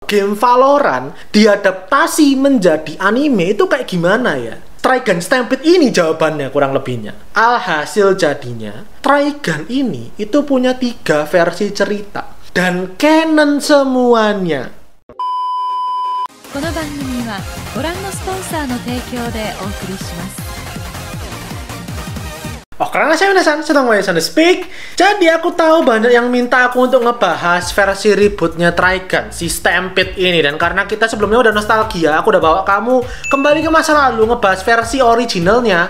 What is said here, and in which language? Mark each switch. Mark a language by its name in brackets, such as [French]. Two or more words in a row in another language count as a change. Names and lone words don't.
[Indonesian] game Valorant diadaptasi menjadi anime itu kayak gimana ya? Trigun Stampede ini jawabannya kurang lebihnya. Alhasil jadinya, Trigun ini itu punya 3 versi cerita dan canon semuanya. [Japanese] この番組はご覧のスポンサーの提供でお送りします。 [Indonesian] Oh, karena saya Minasan, sedang Minasan Speak. Jadi aku tahu banyak yang minta aku untuk ngebahas versi rebootnya Trigun, si Stampede ini. Dan karena kita sebelumnya udah nostalgia, aku udah bawa kamu kembali ke masa lalu ngebahas versi originalnya.